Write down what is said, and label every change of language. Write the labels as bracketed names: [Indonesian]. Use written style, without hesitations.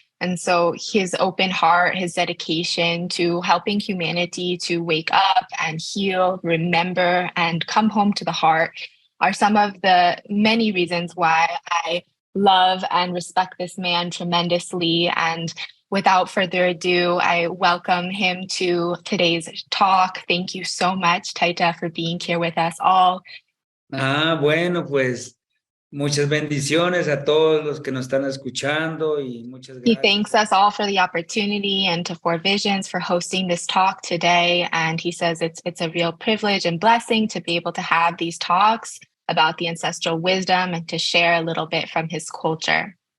[English] And so his open heart, his dedication to helping humanity to wake up and heal, remember, and come home to the heart are some of the many reasons why I love and respect this man tremendously. And without further ado, I welcome him to today's talk. Thank you so much, Taita, for being here with us all. [Spanish] Bueno, pues muchas bendiciones a todos los que nos están escuchando y muchas gracias. [English] He thanks us all for the opportunity and to Four Visions for hosting this talk today. And he says it's a real privilege and blessing to be able to have these talks about the ancestral wisdom and to share a little bit from his culture.